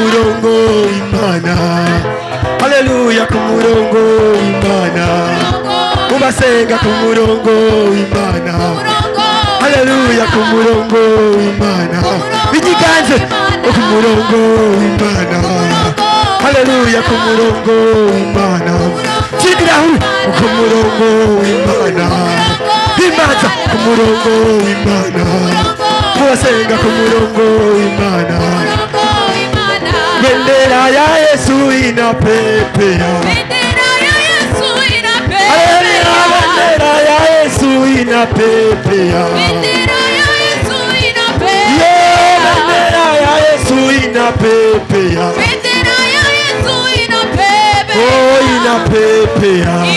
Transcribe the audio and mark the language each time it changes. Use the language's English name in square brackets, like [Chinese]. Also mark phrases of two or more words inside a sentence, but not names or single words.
[Kinyarwanda] murongo w'Imana haleluya ku murongo w'Imana ubasenga ku murongo w'Imana haleluya ku murongo w'Imana bigiganze ku murongo w'Imana haleluya ku murongo w'Imana kidirahu ku murongo w'Imana bimaza ku murongo w'Imana ubasenga ku murongo w'Imana [Swahili] bendera ya Yesu inapepea bendera ya Yesu inapepea bendera ya Yesu inapepea bendera ya Yesu inapepea bendera ya Yesu inapepea oh inapepea